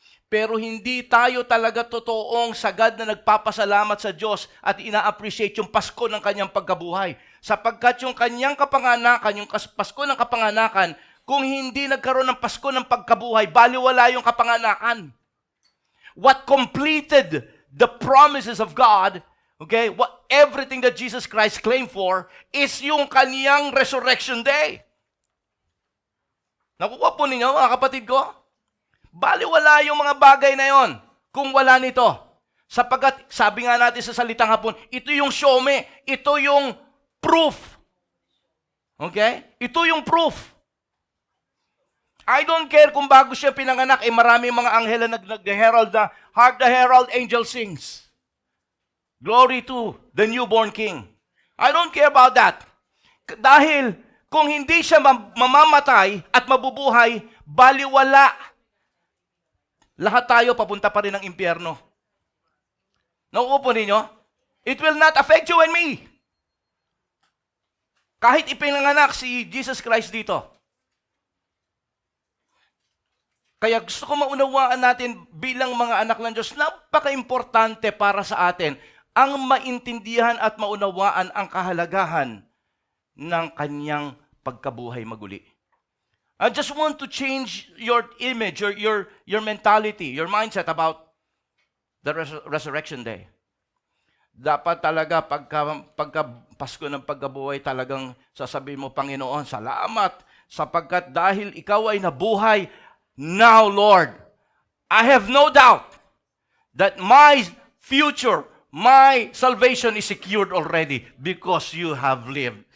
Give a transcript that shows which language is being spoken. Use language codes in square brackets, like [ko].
[tl] Pero hindi tayo talaga totoong sagad na nagpapasalamat sa Diyos at ina-appreciate yung Pasko ng kanyang pagkabuhay. Sapagkat yung kanyang kapanganakan, yung Pasko ng kapanganakan, kung hindi nagkaroon ng Pasko ng pagkabuhay, baliwala yung kapanganakan. [en] What completed the promises of God, okay, everything that Jesus Christ claimed for, is [tl] yung kaniyang [en] resurrection day. [tl] Nakuha po ninyo, mga kapatid ko? Baliwala yung mga bagay na yon kung wala nito. Sapagkat, sabi nga natin sa salitang Hapon, ito yung showme, ito yung proof. Okay? Ito yung proof. [en] I don't care [tl] kung bago siya pinanganak, maraming mga anghel na nag-herald na, [en] hark the herald angel sings. Glory to the newborn king. I don't care about that. [tl] Dahil kung hindi siya mamamatay at mabubuhay, baliwala. Lahat tayo papunta pa rin ng impyerno. Nauupo ninyo? [en] It will not affect you and me. [tl] Kahit ipinanganak si Jesus Christ dito. Kaya gusto ko maunawaan natin bilang mga anak ng Diyos, napaka-importante para sa atin ang maintindihan at maunawaan ang kahalagahan ng kanyang pagkabuhay maguli. [en] I just want to change your image, your mentality, your mindset about the resurrection day. [tl] Dapat talaga pagka Pasko ng pagkabuhay, talagang sasabihin mo, Panginoon, salamat sapagkat dahil ikaw ay nabuhay, [en] now, Lord, I have no doubt that my future, my salvation is secured already because you have lived.